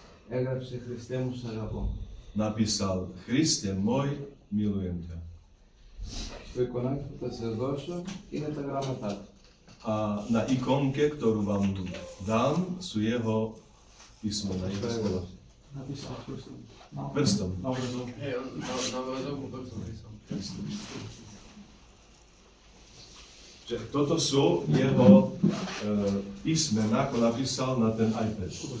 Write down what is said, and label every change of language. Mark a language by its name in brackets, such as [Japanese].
[Greek] έγραψε Χριστέ μου σ' αγαπώ. [Slovak] napísal Kriste môj, milujem ťa. [Greek] Το εικονάκι που θα σας δώσω είναι τα γράμματά του. [Slovak] A na ikonke, ktorú vám dám, sú jeho písmena, jeho slova. Napísal prstom. Prstom. Na obrazov. Toto sú jeho písmená, ako napísal na ten iPad.